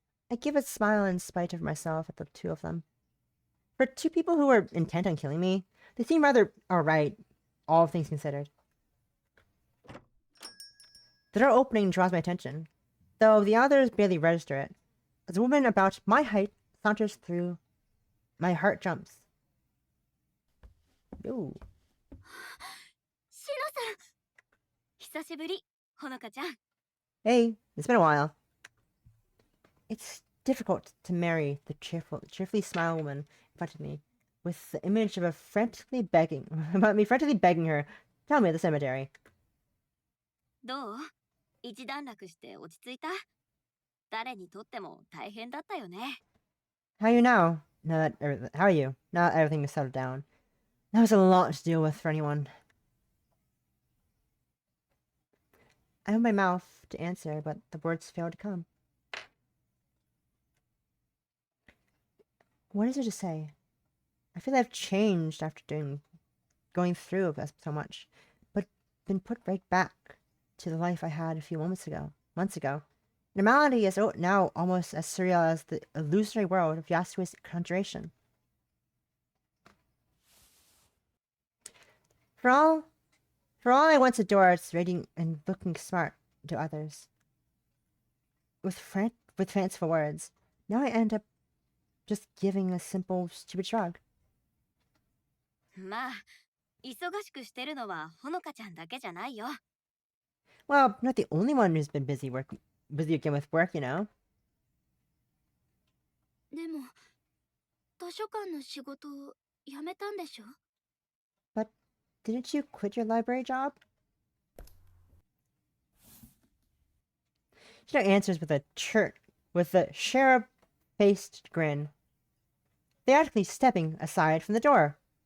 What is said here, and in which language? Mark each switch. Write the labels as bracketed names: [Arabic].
[English] I give a smile in spite of myself at the two of them. For two people who were intent on killing me, they seem rather alright, all things considered. The door opening draws my attention, though the others barely register it. As a woman about my height saunters through, my heart jumps. Yo. [Japanese] シノさん、久しぶり、ほのかちゃん。 [English] Hey, it's been a while. It's difficult to marry the cheerfully smile woman in front of me, with the image of frantically begging her, tell me at the cemetery. [Japanese] どう？一段落して落ち着いた？誰にとっても大変だったよね。 [English] How are you now? How are you? Now that everything is settled down. That was a lot to deal with for anyone. I opened my mouth to answer, but the words failed to come. What is there to say? I feel I've changed after going through so much, but been put right back to the life I had a few months ago. Normality is now almost as surreal as the illusory world of Yasuo's conjuration. For all I once adored reading and looking smart to others, with fanciful words, now I end up just giving a simple, stupid shrug. [Japanese] まあ、忙しくしてるのはほのかちゃんだけじゃないよ。 [English] Well, I'm not the only one who's been busy again with work, you know. [Japanese] でも、図書館の仕事を辞めたんでしょ？ [English] But didn't you quit your library job? Shino answers with a cherub-faced grin, theatrically stepping aside from the door.